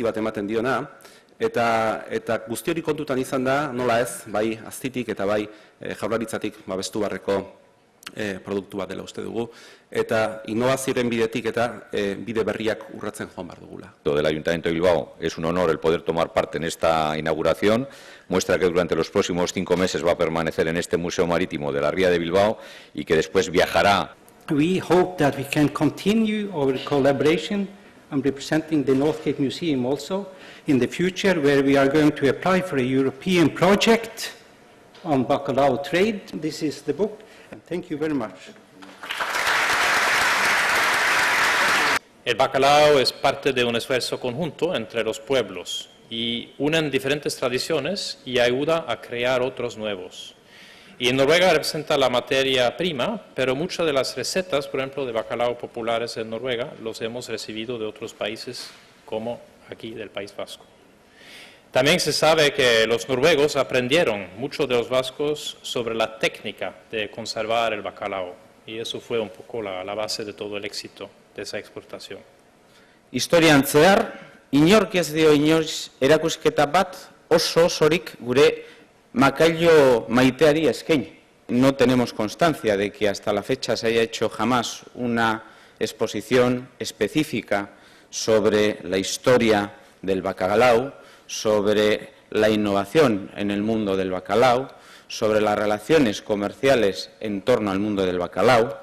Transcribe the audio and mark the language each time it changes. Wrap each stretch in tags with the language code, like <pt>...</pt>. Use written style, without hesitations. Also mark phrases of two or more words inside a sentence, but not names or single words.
<eu>bat ematen diona, eta guzti hori kontutan izan da, nola ez, bai aztitik eta bai jaurlaritzatik babestu barreko produktu bat dela uste dugu, eta innovazioaren bidetik eta bide berriak urratzen joan behar dugula.</eu> <es>Del Ayuntamiento de Bilbao es un honor el poder tomar parte en esta inauguración. Muestra que durante los próximos 5 meses va a permanecer en este Museo Marítimo de la Ría de Bilbao y que después viajará.</es> <en>We hope that we can continue our collaboration. I'm representing the North Cape Museum also in the future, where we are going to apply for a European project on bacalao trade. This is the book. Thank you very much.</en> <es>El bacalao es parte de un esfuerzo conjunto entre los pueblos y unen diferentes tradiciones y ayuda a crear otros nuevos. Y en Noruega representa la materia prima, pero muchas de las recetas, por ejemplo, de bacalao populares en Noruega, los hemos recibido de otros países, como aquí del País Vasco. También se sabe que los noruegos aprendieron mucho de los vascos sobre la técnica de conservar el bacalao, y eso fue un poco la base de todo el éxito de esa exportación.</es> <eu>Historian zehar, inork ez dio inoiz erakusketa bat oso osorik gure makailu maiteari eskaini.</eu> <es>No tenemos constancia de que hasta la fecha se haya hecho jamás una exposición específica sobre la historia del bacalao, sobre la innovación en el mundo del bacalao, sobre las relaciones comerciales en torno al mundo del bacalao.</es>